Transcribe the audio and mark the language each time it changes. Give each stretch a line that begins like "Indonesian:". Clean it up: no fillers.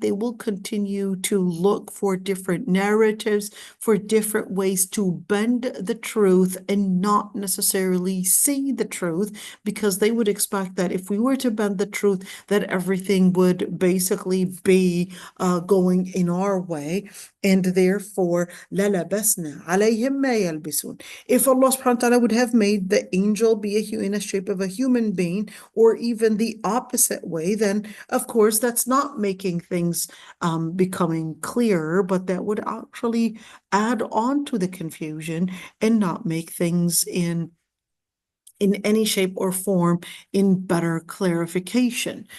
English: They will continue to look for different narratives, for different ways to bend the truth and not necessarily see the truth, because they would expect that if we were to bend the truth, that everything would basically be going in our way. And therefore,
Arabic: لَلَبَسْنَا عَلَيْهِمْ مَا يَلْبِسُونَ.
English: If Allah subhanahu wa ta'ala would have made the angel be in a shape of a human being, or even the opposite way, then of course that's not making things becoming clearer, but that would actually add on to the confusion and not make things in any shape or form in better clarification.